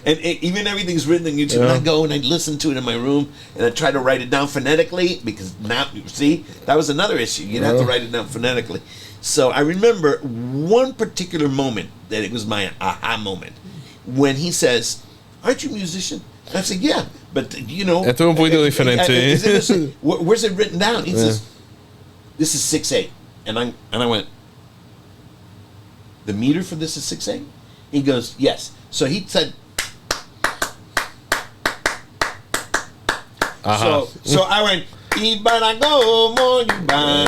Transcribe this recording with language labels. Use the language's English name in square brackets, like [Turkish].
[English] And even everything's written on YouTube. And I'd go and I'd listen to it in my room, and I'd try to write it down phonetically, because now, see, that was another issue. You'd have to write it down phonetically. So I remember one particular moment that it was my aha moment, when he says, aren't you a musician? I said, yeah, but [Spanish] Esto es un poquito diferente. [English] Where's it written down? He says, this is 6/8. And I went, the meter for this is 6/8? He goes, yes. So he said, so I went, [Yoruba] Ibarago mo yuba.